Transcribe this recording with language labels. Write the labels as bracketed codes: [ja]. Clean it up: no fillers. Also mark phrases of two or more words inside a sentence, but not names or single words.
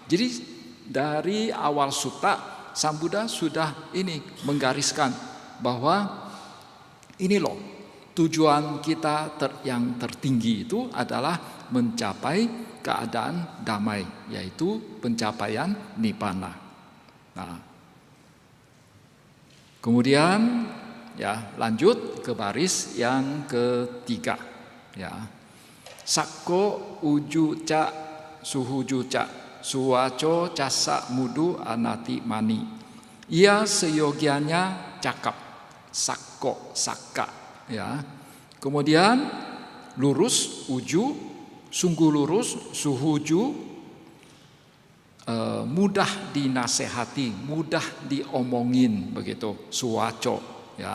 [id] Jadi dari awal sutta Sang Buddha sudah menggariskan bahwa ini loh tujuan kita yang tertinggi itu adalah mencapai keadaan damai, yaitu pencapaian nibbana. Nah, kemudian ya lanjut ke baris yang ketiga, ya. [pi] Sakko uju ca suhuju ca suwaco casa mudu anati mani. [id] Ia seyogianya cakap, [pi] sakko, sakka, [id] ya. Kemudian lurus, uju, sungguh lurus, suhuju, mudah dinasehati, mudah diomongin, begitu, suwaco, ya.